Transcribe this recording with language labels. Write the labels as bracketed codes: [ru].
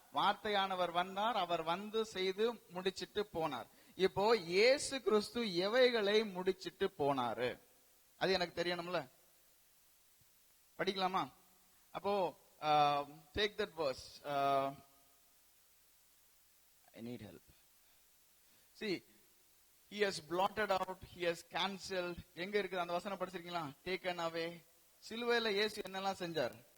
[ta] வார்த்தையானவர் வந்தார், அவர் வந்து செய்து முடிச்சிட்டு போனார். இப்போ இயேசு கிறிஸ்து எவைகளை முடிச்சிட்டு போனாரு அது எனக்கு தெரியணும்ல. படிக்கலாமா? [en] அப்போ take that verse. I need help. See, he has blotted out, he has cancelled. [ta] எங்க இருக்குது அந்த வசனம், படிச்சிருக்கீங்களா? [en] taken away. [ta] சிலுவையில இயேசு என்னெல்லாம் செஞ்சார்?